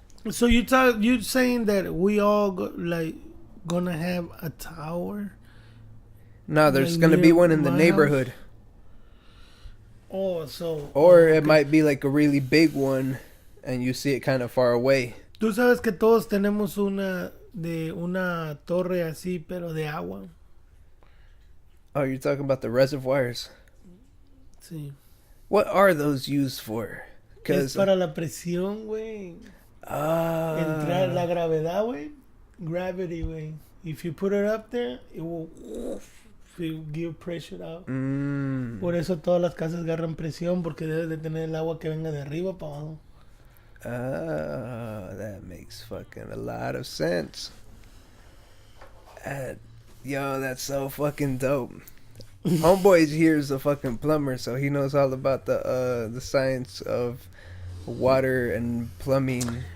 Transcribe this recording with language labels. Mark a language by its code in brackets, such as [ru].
[en] So you saying that we all gonna have a tower? No, there's gonna be one in the neighborhood. House? Oh, so... Or it might be like a really big one, and you see it kind of far away. [es] Tú sabes que todos tenemos una torre así, pero de agua. [en] Oh, you're talking about the reservoirs? [es] Sí. [en] What are those used for? [es] Es para la presión, güey. Entrar la gravedad, güey. [en] Gravity, güey. If you put it up there, it will give pressure out. [es] Por eso todas las casas agarran presión, porque debes de tener el agua que venga de arriba para abajo. [en] That makes fucking a lot of sense. Yo, that's so fucking dope. Homeboy here's a fucking plumber, so he knows all about the science of water and plumbing.